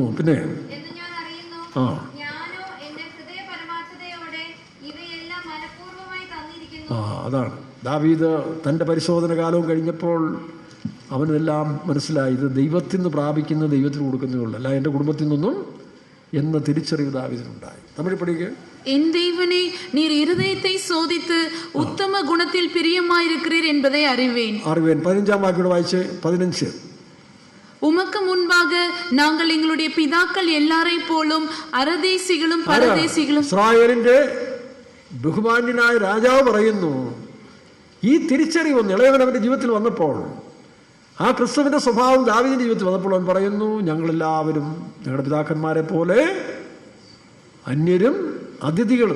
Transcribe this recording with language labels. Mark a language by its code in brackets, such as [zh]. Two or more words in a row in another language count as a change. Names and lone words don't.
[ml] പിന്നെ അതാണ് ദാവീദ് തൻ്റെ പരിശോധന കാലവും കഴിഞ്ഞപ്പോൾ അവനെല്ലാം മനസ്സിലായി, ഇത് ദൈവത്തിൽ നിന്ന് പ്രാപിക്കുന്ന ദൈവത്തിന് കൊടുക്കുന്നേ ഉള്ളൂ, അല്ല എൻ്റെ കുടുംബത്തിൽ നിന്നൊന്നും എന്ന തിരിച്ചറിവ് ദാവീദിനുണ്ടായി. തമിഴ് പഠിക്കുക. [ta] என் தேவனே, நீர் இருதயத்தை சோதித்து உத்தம குணத்தில் பிரியமாயிருக்கிறீர் என்பதை அறிவேன். 15ஆம் வாக்கியோட வாയിച്ച് 15. உமக்கு முன்பாக நாங்கள் எங்களுடைய பிதாக்கள் எல்லாரை போலும் அரதேசிகளும் പരദേശികളും. [ml] ഇസ്രായേലിന്റെ ബഹുമാന്യനായ രാജാവ് പറയുന്നു, ഈ തിരിച്ചറിവൊന്ന് ഇളയവൻ അവൻ്റെ ജീവിതത്തിൽ വന്നപ്പോൾ, ആ ക്രിസ്തുവിൻ്റെ സ്വഭാവം ദാവീദിന്റെ ജീവിതത്തിൽ വന്നപ്പോൾ അവൻ പറയുന്നു, ഞങ്ങളെല്ലാവരും ഞങ്ങളുടെ പിതാക്കന്മാരെ പോലെ അന്യരും അതിഥികളും.